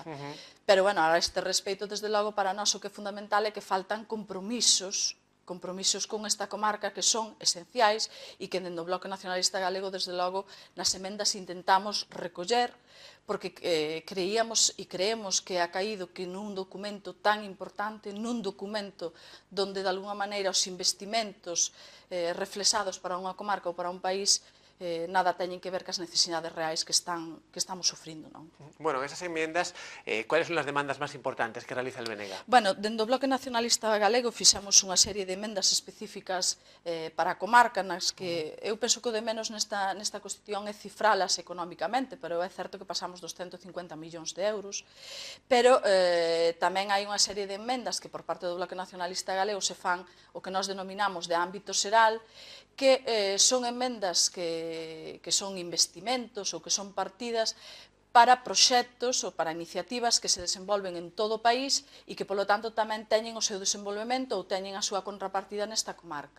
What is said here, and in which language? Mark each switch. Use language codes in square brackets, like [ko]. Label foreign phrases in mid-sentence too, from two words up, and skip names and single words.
[gl] Pero, bueno, a este respeito, desde logo, para nós o que é fundamental é que faltan compromisos con esta comarca que son esenciais e que dentro do Bloque Nacionalista Galego, desde logo, nas emendas intentamos recoller, porque creíamos e [es] creemos que ha caído [gl] que nun documento tan importante, nun documento [es] donde de alguna maneira [gl] os investimentos reflexados para unha comarca ou para un país nada teñen que ver cas necesidades reais que estamos sufrindo, non? [es] Bueno, esas enmiendas, ¿cuáles son las demandas más importantes que realiza el BNG? [gl] Bueno, dentro do Bloque Nacionalista Galego fixemos unha serie de emendas específicas para a comarca, nas que eu penso que o de menos nesta cuestión é cifralas económicamente, pero é certo que pasamos dos 150 millóns de euros, pero tamén hai unha serie de emendas que por parte do Bloque Nacionalista Galego se fan o que nós denominamos de ámbito xeral, que son emendas que son investimentos ou que son partidas para proxectos ou para iniciativas que se desenvolven en todo o país e que, polo tanto, tamén teñen o seu desenvolvemento ou teñen a súa contrapartida nesta comarca.